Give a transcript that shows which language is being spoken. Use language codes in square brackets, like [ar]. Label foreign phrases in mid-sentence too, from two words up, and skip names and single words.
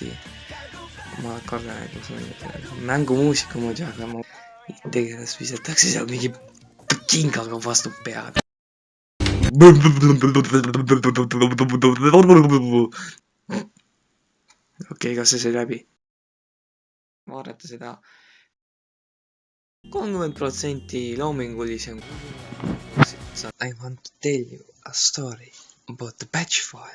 [et] Ma kardan, et see on mängumuusika muidu, aga ma tegelast visatakse seal mingi kingaga vastu pead. Okei, kas see sai läbi? Vaadata seda 30% loomingulisem. [en] I want to tell you a story about the batch file.